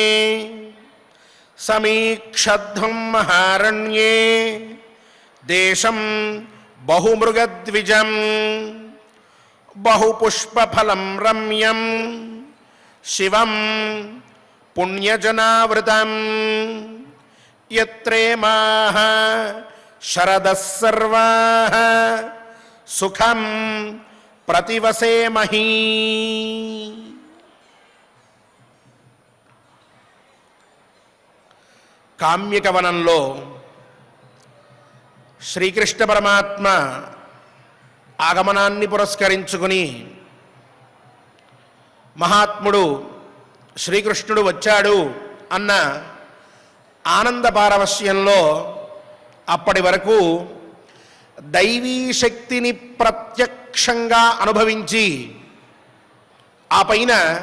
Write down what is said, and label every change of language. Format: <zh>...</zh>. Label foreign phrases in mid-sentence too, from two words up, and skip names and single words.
<sa>समीक्षध्वं महारण्ये देशं बहुमृगद्विजम् बहुपुष्पफलं रम्यं शिवं पुण्यजनावृतम् यत्रेमाः शरदः सर्वाः सुखं प्रतिवसेमहि।</sa> <te>కామ్యకవనంలో శ్రీకృష్ణ పరమాత్మ ఆగమనాన్ని పురస్కరించుకుని మహాత్ముడు శ్రీకృష్ణుడు వచ్చాడు అన్న ఆనంద పారవశ్యంలో అప్పటి వరకు దైవీ శక్తిని ప్రత్యక్షంగా అనుభవించి ఆ పైన</te>